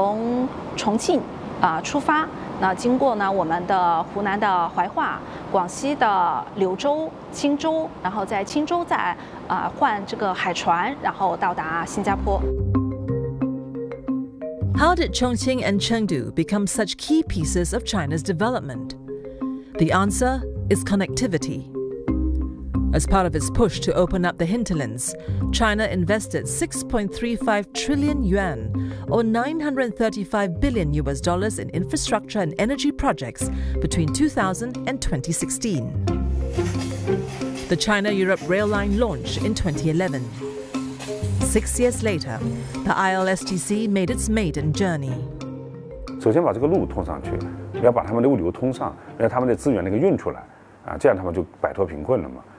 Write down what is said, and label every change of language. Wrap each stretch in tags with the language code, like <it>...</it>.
<zh>去中亚，一带一路国家，比如说那个哈萨克斯坦啊、乌兹别克斯坦啊，还有到俄罗斯的也有不少，然后还有欧洲，欧洲的就比较多，波兰啊，还有那个德国啊、英国啊、比利时啊、匈牙利啊。从新加坡的话，我们主要是通过铁海联运的方式，大概时间是在7到9天，从重庆出发。那经过呢，我们的湖南的怀化、广西的柳州、钦州，然后在钦州再换这个海船，然后到达新加坡。</zh> <en>How did Chongqing and Chengdu become such key pieces of China's development? The answer is connectivity. As part of its push to open up the hinterlands, China invested 6.35 trillion yuan, or $935 billion, in infrastructure and energy projects between 2000 and 2016. The China-Europe rail line launched in 2011. 6 years later, the ILSTC made its maiden journey.</en> <zh>首先把这个路通上去，要把他们的物流通上，让他们的资源那个运出来，啊，这样他们就摆脱贫困了嘛。</zh>